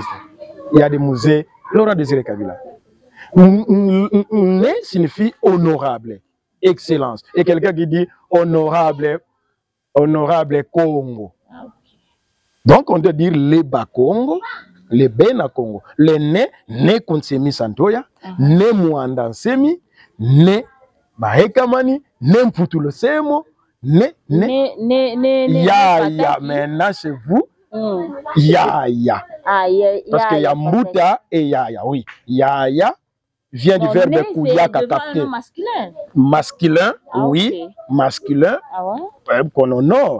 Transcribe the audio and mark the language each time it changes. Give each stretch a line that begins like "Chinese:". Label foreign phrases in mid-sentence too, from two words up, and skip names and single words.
French: Il y a des musées Laurent Désiré Kabila. Né signifie honorable, excellence. Et quelqu'un qui dit honorable Congo. Donc on doit dire les Bakongo, les Bena Congo. Les né Konsemi Santoya, né Mwanda Nsemi, né Bahekamani, né Mputulo Semo, né Yaya. Maintenant chez vous, Yaya. Parce qu'il y a Mbuta et Yaya, oui. Yaya vient du verbe Kouyaka capté. Masculin, oui. Okay. Masculin, qu'on honore.